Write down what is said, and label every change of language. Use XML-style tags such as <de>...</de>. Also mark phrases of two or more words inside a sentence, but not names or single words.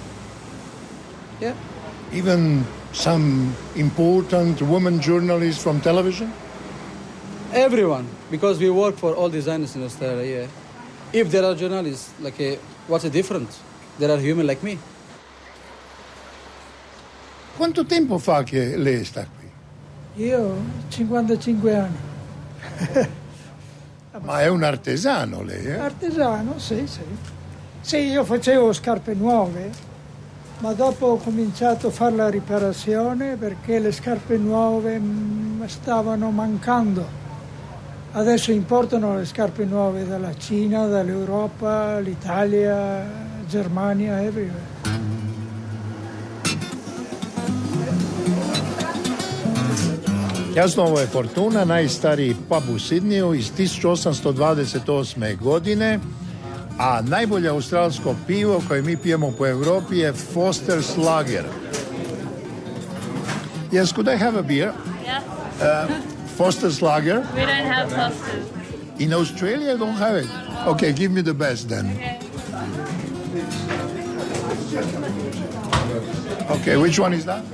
<en>Yeah. Even some important women journalists from television? Everyone, because we work for all designers in Australia, yeah. If there are journalists, what's the difference? There are human like me.</en> <it>Quanto tempo fa che lei sta qui? Io 55 anni. Ma è un artesano lei, eh? Artesano, sì. Sì, io facevo scarpe nuove, ma dopo ho cominciato a fare la riparazione perché le scarpe nuove stavano mancando. Adesso importano le scarpe nuove dalla Cina, dall'Europa, l'Italia, Germania, everywhere.</it> <hr>Jasno, ovo je Fortuna, najstariji pub u Sydneyu iz 1828. godine, a najbolje australsko pivo koje mi pijemo po Europi je Foster's Lager.</hr> <en>Yes, could I have a beer? Yeah. Foster's Lager? We don't have Foster's. In Australia, I don't have it. Okay, give me the best then. Okay, which one is that?</en>